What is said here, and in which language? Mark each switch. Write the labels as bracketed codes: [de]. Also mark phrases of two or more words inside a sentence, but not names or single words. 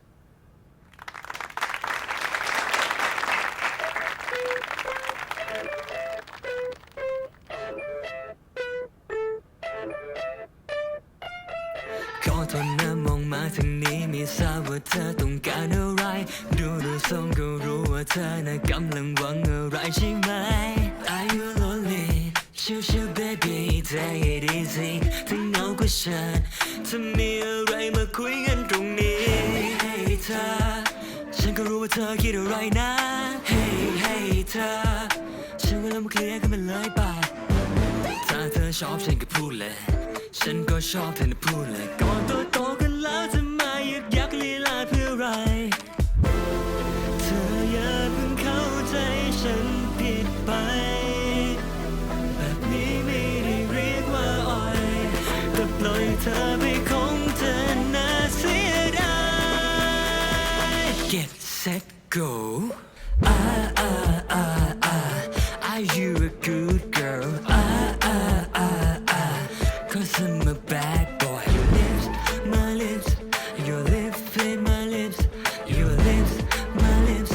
[th] ขอโทษนะมองมาทางนี้ไม่ทราบว่าเธอต้องการอะไร ดูทรงก็รู้ว่าเธอน่ะกำลังหวังอะไรใช่ไหม [en] Are you lonely [th] ชิวๆ [en] baby take it easy [th] ถ้าเหงาก็เชิญถ้ามีอะไรมาคุยกันตรงนี้ Hey เธอฉันก็รู้ว่าเธอคิดอะไรนะ Hey เธ อฉันว่าเรามาเคลียร์กันมันเลยป่ะถ้าเธอชอบฉันก็พูดเลยฉันก็ชอบเธ อนะพูดเลยก่อนโตกันแล้วจะมายึกยักลีลาเพื่อ อะไรเธออย่าเพิ่งเข้าใจฉันผิดไปแบบนี้ไม่ได้เรียกว่าอ่อยแต่ปล่อยเธอไปคงเธอน่าเสียดาย [en] Get set go Are you a good girl Cause I'm a bad boy. Your lips, my lips, your lips, play my lips, your lips, my lips.